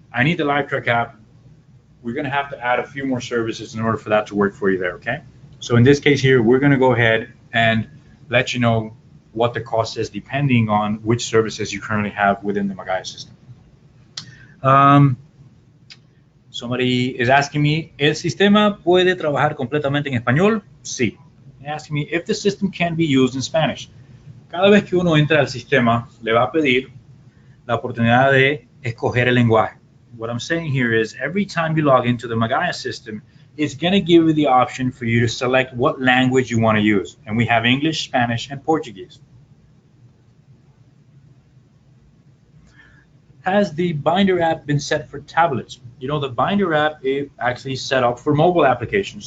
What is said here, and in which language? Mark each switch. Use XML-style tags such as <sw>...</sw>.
<en>I need the LiveTrack app. We're going to have to add a few more services in order for that to work for you there, okay? So in this case here, we're going to go ahead and let you know what the cost is depending on which services you currently have within the Magaya system. Somebody is asking me,</en> <es>¿el sistema puede trabajar completamente en español? Sí.</es> <en>They're asking me if the system can be used in Spanish.</en> <es>Cada vez que uno entra al sistema, le va a pedir la oportunidad de escoger el lenguaje.</es> <en>What I'm saying here is every time you log into the Magaya system, it's going to give you the option for you to select what language you want to use. And we have English, Spanish, and Portuguese. Has the Binder app been set for tablets? You know, the Binder app is actually set up for mobile applications.</en>